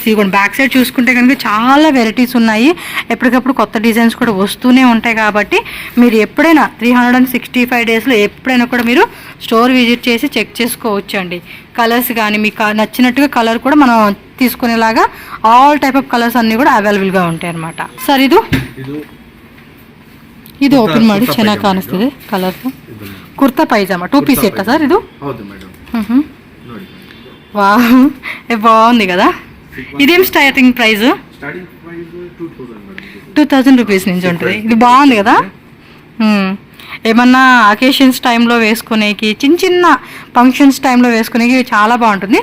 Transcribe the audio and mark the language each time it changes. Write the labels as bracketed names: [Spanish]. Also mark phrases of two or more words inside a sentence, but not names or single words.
[Telugu] ఇవ్వండి [English] back side [Telugu] చూసుకుంటే కనుక చాలా వెరైటీస్ ఉన్నాయి. ఎప్పటికప్పుడు కొత్త డిజైన్స్ కూడా వస్తూనే ఉంటాయి. కాబట్టి మీరు ఎప్పుడైనా 365 డేస్లో ఎప్పుడైనా కూడా మీరు [English] store visit [Telugu] చేసి చెక్ చేసుకోవచ్చు అండి. కలర్స్ కానీ మీకు నచ్చినట్టుగా కలర్ కూడా మనం తీసుకునేలాగా [English] all type of colours [Telugu] అన్నీ కూడా అవైలబుల్గా ఉంటాయి అన్నమాట. [Kannada] ಸರ್ ಇದು ಓಪನ್ ಮಾಡಿ ಚೆನ್ನಾಗಿ ಕಾಣಿಸ್ತಿದೆ ಕಲರ್ಸ್. ಕುರ್ತಾ ಪೈಜಾಮಾ 2 ಪೀಸ್ ಸೆಟ್ಟಾ ಸರ್ ಇದು? ಹೌದು ಮೇಡಮ್. [Telugu] వావ్, బాగుంది కదా. ఇదేం [English] starting price? [Telugu] 2000 రూపీస్ నుంచి ఉంటుంది. ఇది బాగుంది కదా. ఏమన్నా అకేషన్స్ టైంలో వేసుకునేకి చిన్న చిన్న ఫంక్షన్స్ టైంలో వేసుకునేకి చాలా బాగుంటుంది.